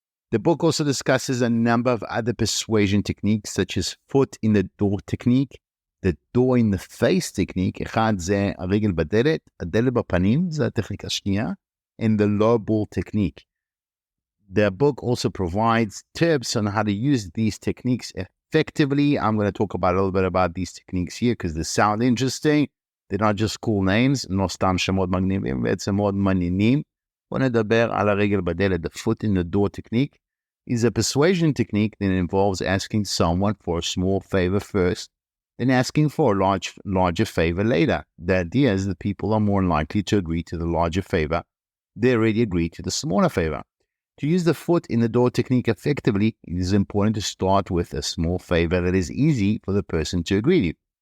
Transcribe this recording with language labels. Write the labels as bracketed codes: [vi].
[en] The book also discusses a number of other persuasion techniques, such as foot in the door technique, the door in the face technique, [he] אחד זה הרגל בדלת, הדלת בפנים, זה הטכניקה השנייה, [en] and the low ball technique. The book also provides tips on how to use these techniques effectively. I'm going to talk about a little bit about these techniques here because they sound interesting. They're not just cool names, [he] לא סתם שמות מגניבים, בעצם מאוד מעניינים. בוא נדבר על הרגל בדלת, [en] the foot in the door technique is a persuasion technique that involves asking someone for a small favor first, then asking for a larger favor later. The idea is that people are more likely to agree to the larger favor. They already agreed to the smaller favor. To use the foot in the door technique effectively, it is important to start with a small favor that is easy for the person to agree to.